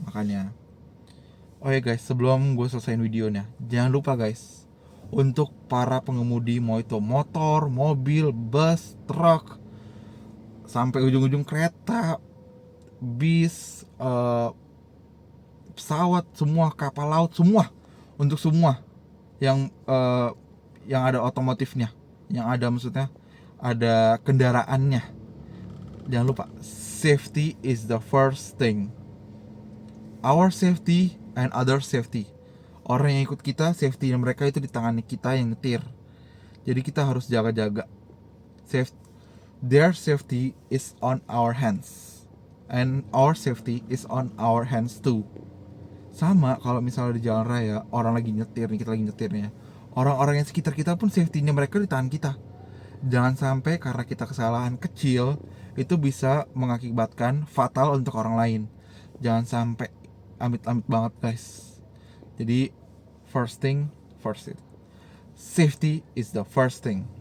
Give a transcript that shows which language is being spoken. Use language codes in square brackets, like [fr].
[id] Makanya, oh ya guys, sebelum gue selesaiin videonya, jangan lupa guys, untuk para pengemudi, mau itu motor, mobil, bus, truk, sampai ujung-ujung kereta, bis, pesawat, semua kapal laut, semua, untuk semua yang ada otomotifnya, yang ada maksudnya ada kendaraannya, jangan lupa [en] safety is the first thing. Our safety and other safety. [id] Orang yang ikut kita, safety mereka itu di tangan kita yang nyetir. Jadi kita harus jaga-jaga. [en] Their safety is on our hands, and our safety is on our hands too. [id] Sama kalau misalnya di jalan raya, orang lagi nyetir nih, kita lagi nyetirnya, orang-orang yang sekitar kita pun safety-nya mereka di tangan kita. Jangan sampai karena kita kesalahan kecil itu bisa mengakibatkan fatal untuk orang lain. Jangan sampai, amit-amit banget guys. [en] Jadi first thing first, it safety is the first thing.